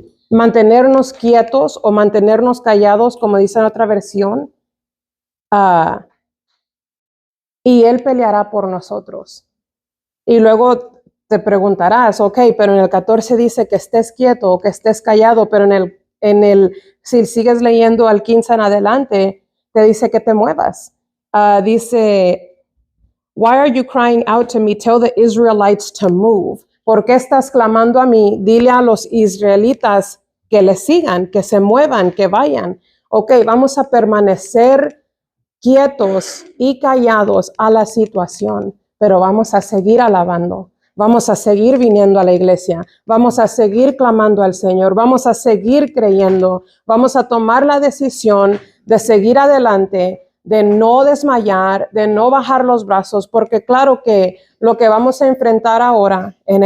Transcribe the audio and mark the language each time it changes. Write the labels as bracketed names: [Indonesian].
[Spanish] Mantenernos quietos o mantenernos callados, como dice en otra versión, y Él peleará por nosotros. Y luego te preguntarás, ok, pero en el 14 dice que estés quieto o que estés callado, pero si sigues leyendo al 15 en adelante, te dice que te muevas. [English] Dice, why are you crying out to me? Tell the Israelites to move. [Spanish] ¿Por qué estás clamando a mí? Dile a los israelitas que le sigan, que se muevan, que vayan. Ok, vamos a permanecer quietos y callados a la situación, pero vamos a seguir alabando. Vamos a seguir viniendo a la iglesia, vamos a seguir clamando al Señor, vamos a seguir creyendo, vamos a tomar la decisión de seguir adelante, de no desmayar, de no bajar los brazos, porque claro que lo que vamos a enfrentar ahora,